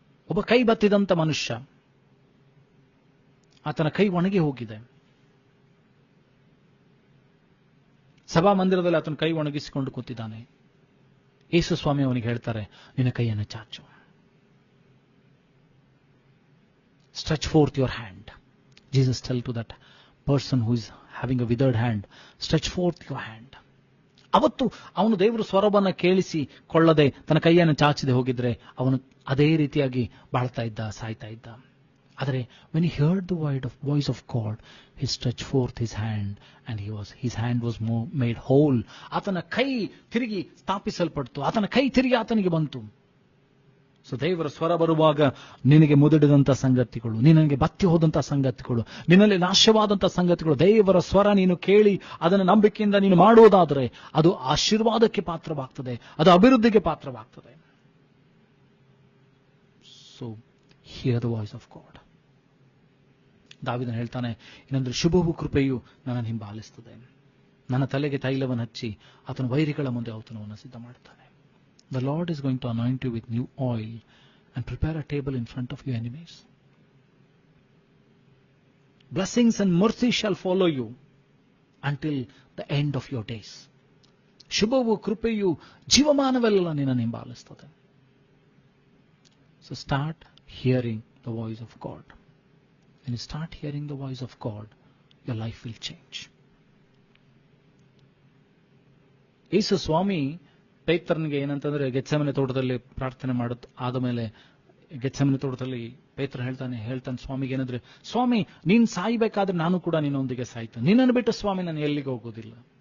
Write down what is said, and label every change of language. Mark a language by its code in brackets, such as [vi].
[kn] ಒಬ್ಬ ಕೈ ಬತ್ತಿದಂತ ಮನುಷ್ಯ, ಆತನ ಕೈ ಒಣಗಿ ಹೋಗಿದೆ. ಸಭಾ ಮಂದಿರದಲ್ಲಿ ಆತನ ಕೈ ಒಣಗಿಸಿಕೊಂಡು ಕೂತಿದ್ದಾನೆ. ಯೇಸು ಸ್ವಾಮಿ ಅವನಿಗೆ ಹೇಳ್ತಾರೆ, ನಿನ್ನ ಕೈಯನ್ನು ಚಾಚು. [en] Stretch forth your hand. Jesus tell to that person who is having a withered hand, stretch forth your hand. [kn] ಅವತ್ತು ಅವನು ದೇವರ ಸ್ವರವನ್ನು ಕೇಳಿಸಿಕೊಳ್ಳದೆ ತನ್ನ ಕೈಯನ್ನು ಚಾಚದೆ ಹೋಗಿದ್ರೆ ಅವನು ಅದೇ ರೀತಿಯಾಗಿ ಬಾಳ್ತಾ ಇದ್ದ, ಸಾಯ್ತಾ ಇದ್ದ. [en] ಆದರೆ when he heard the voice of God, he stretched forth his hand and his hand was made whole. [kn] ಆತನ ಕೈ ತಿರುಗಿ ಸ್ಥಾಪಿಸಲ್ಪಡ್ತು. ಆತನ ಕೈ ತಿರುಗಿ ಆತನಿಗೆ ಬಂತು. ಸೊ ದೇವರ ಸ್ವರ ಬರುವಾಗ ನಿನಗೆ ಮುದುಡಿದಂಥ ಸಂಗತಿಗಳು, ನಿನಗೆ ಬತ್ತಿ ಹೋದಂಥ ಸಂಗತಿಗಳು, ನಿನ್ನಲ್ಲಿ ನಾಶವಾದಂಥ ಸಂಗತಿಗಳು, ದೇವರ ಸ್ವರ ನೀನು ಕೇಳಿ ಅದನ್ನು ನಂಬಿಕೆಯಿಂದ ನೀನು ಮಾಡುವುದಾದರೆ ಅದು ಆಶೀರ್ವಾದಕ್ಕೆ ಪಾತ್ರವಾಗ್ತದೆ, ಅದು ಅಭಿವೃದ್ಧಿಗೆ ಪಾತ್ರವಾಗ್ತದೆ. [en] So hear the voice of God. [kn] ದಾವೀದನು ಹೇಳ್ತಾನೆ, ಇನ್ನೊಂದು ಶುಭವು ಕೃಪೆಯು ನನ್ನನ್ನು ಹಿಂಬಾಲಿಸ್ತದೆ. ನನ್ನ ತಲೆಗೆ ತೈಲವನ್ನು ಹಚ್ಚಿ ಆತನ ವೈರಿಗಳ ಮುಂದೆ ಔತಣವನ್ನು ಸಿದ್ಧ ಮಾಡ್ತಾನೆ. [en] The Lord is going to anoint you with new oil and prepare a table in front of your enemies. Blessings and mercy shall follow you until the end of your days. [kn] ಶುಭವು ಕೃಪೆಯು ಜೀವಮಾನವೆಲ್ಲ ನಿನ್ನನ್ನು ಹಿಂಬಾಲಿಸುತ್ತದೆ. [en] So start hearing the voice of God. When you start hearing the voice of God, your life will change. [kn] ಯೇಸು ಸ್ವಾಮಿ ಪೇತ್ರನಿಗೆ ಏನಂತಂದ್ರೆ ಗೆತ್ಸೆಮನೆ ತೋಟದಲ್ಲಿ ಪ್ರಾರ್ಥನೆ ಆದ ಮೇಲೆ ಗೆತ್ಸೆಮನೆ ತೋಟದಲ್ಲಿ ಪೇತ್ರ ಹೇಳ್ತಾನೆ ಸ್ವಾಮಿಗೆ ಏನಂದ್ರೆ, ಸ್ವಾಮಿ ನೀನ್ ಸಾಯ್ಬೇಕಾದ್ರೆ ನಾನು ಕೂಡ ನಿನ್ನೊಂದಿಗೆ ಸಾಯ್ತೇನೆ, ನಿನ್ನನ್ನು ಬಿಟ್ಟು ಸ್ವಾಮಿ ನಾನು ಎಲ್ಲಿಗೆ ಹೋಗೋದಿಲ್ಲ.